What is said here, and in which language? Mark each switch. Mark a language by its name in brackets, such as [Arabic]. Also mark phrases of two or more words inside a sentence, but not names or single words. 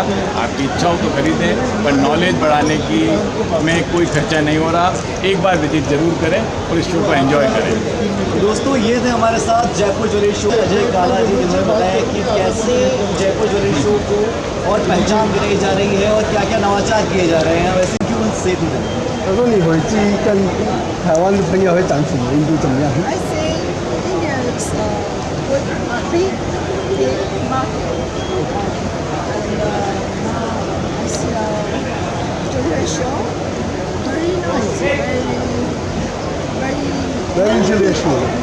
[Hindi] आपकी इच्छा हो तो खरीदें, पर नॉलेज बढ़ाने की में कोई खर्चा नहीं हो रहा। एक बार विजिट ज़रूर करें और इस शो को एंजॉय करें। दोस्तों, ये थे हमारे साथ जयपुर ज्वेलरी शो अजय काला जी, जिन्होंने बताया कि कैसे जयपुर ज्वेलरी शो को और पहचान दिलाई जा रही है और क्या क्या नवाचार किए जा रहे हैं। वैसे क्यों से थे [Chinese] 我说你回去跟台湾的朋友会讲什么？印度怎么样？ [English] I say India is good, big market, and now I see jewelry show, very nice, Very international.